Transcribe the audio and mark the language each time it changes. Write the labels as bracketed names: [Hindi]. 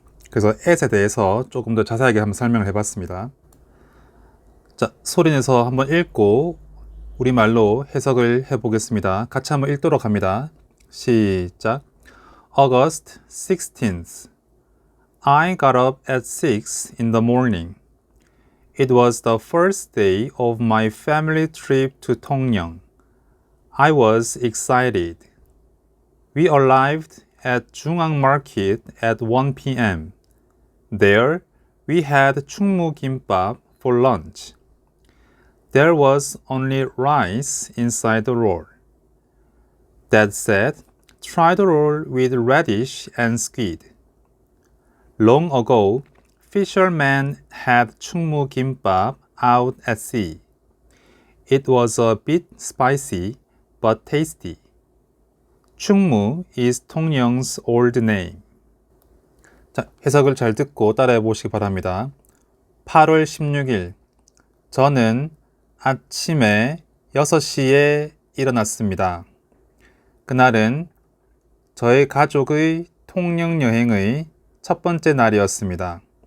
[Korean] 그래서 at에 대해서 조금 더 자세하게 한번 설명을 해봤습니다. 자, 소리내서 한번 읽고 우리말로 해석을 해보겠습니다. 같이 한번 읽도록 합니다. [English] 시작. August 16th. I got up at 6 in the morning. It was the first day of my family trip to Tongyang. I was excited. We arrived at Jungang Market at 1 p.m. There, we had 충무 kimbap for lunch. There was only rice inside the roll. Dad said, try the roll with radish and squid. Long ago, fishermen had 충무 kimbap out at sea. It was a bit spicy, but tasty. 충무 is 통영's old name. [Korean] 자, 해석을 잘 듣고 따라해 보시기 바랍니다. 8월 16일, 저는 아침에 6시에 일어났습니다. 그날은 저희 가족의 통영 여행의 첫 번째 날이었습니다.